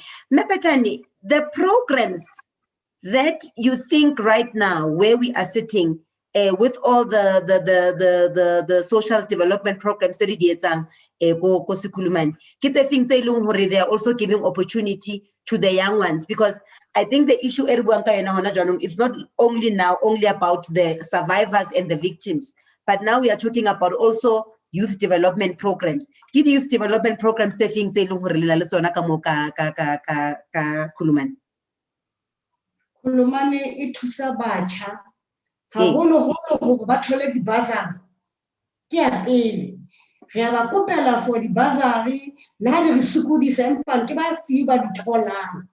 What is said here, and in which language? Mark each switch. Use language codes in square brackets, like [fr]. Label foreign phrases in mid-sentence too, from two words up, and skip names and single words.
[en] Petani, the programs that you think right now, where we are sitting, with all the social development programs that go Sikulumani, they are also giving opportunity to the young ones, because I think the issue is not only about the survivors and the victims, but now we are talking about also youth development programs. Give youth development programs [st] Kulumane e thusa batjha haholo hore ba thole di-bursary ke ya pele. Re a ba kopela for di-bursary le ha di re sokodisa empa ke ba tsi ba di tholang.